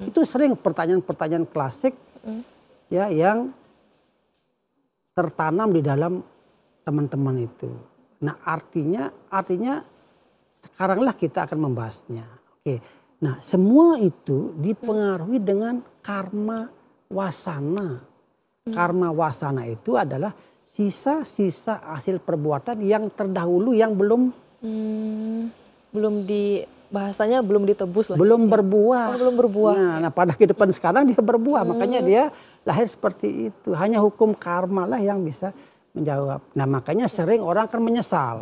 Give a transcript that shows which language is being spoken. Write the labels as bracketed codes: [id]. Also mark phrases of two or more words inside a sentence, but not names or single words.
[id] Itu sering pertanyaan-pertanyaan klasik, ya, yang tertanam di dalam teman-teman itu. Nah, artinya sekaranglah kita akan membahasnya. Oke. Nah, semua itu dipengaruhi dengan karma wasana. Karma wasana itu adalah sisa-sisa hasil perbuatan yang terdahulu yang belum bahasanya belum ditebus lah. belum berbuah. Belum berbuah. Nah, pada kehidupan sekarang dia berbuah, makanya dia lahir seperti itu. Hanya hukum karma lah yang bisa menjawab. Nah, makanya sering orang kan menyesal.